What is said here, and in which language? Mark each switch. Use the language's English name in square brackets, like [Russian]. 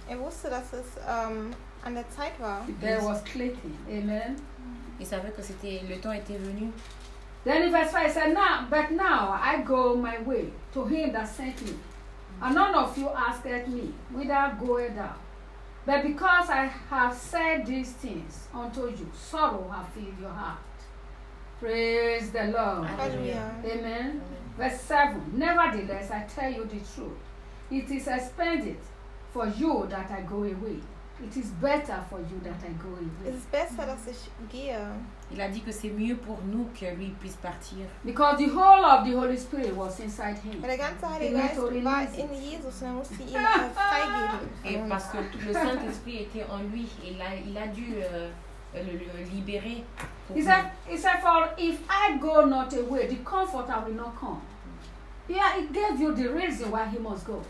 [German] Er wusste, dass es an der Zeit war. [English] There was clicking. Amen. [French] Il savait que le temps était venu. [English] Then in verse 5, he said, but now I go my way to him that sent me. And none of you asked me, whither goest thou? But because I have said these things unto you, sorrow have filled your heart. Praise the Lord. Hallelujah. Amen. Amen. Verse 7. Nevertheless, I tell you the truth. It is expedient for you that I go away. It is better for you that I go away. [German] Es ist besser, dass ich gehe. [French] Il a dit que c'est mieux pour nous que lui puisse partir. [English] Because the whole of the Holy Spirit was inside him. [German] Weil der ganze Heilige Geist war in Jesus und er musste ihn freigeben. [French] Et parce que le Saint-Esprit était en lui, il a dû le libérer. [English] He said, for if I go not away, the comforter will not come. Yeah, he gave you the reason why he must go.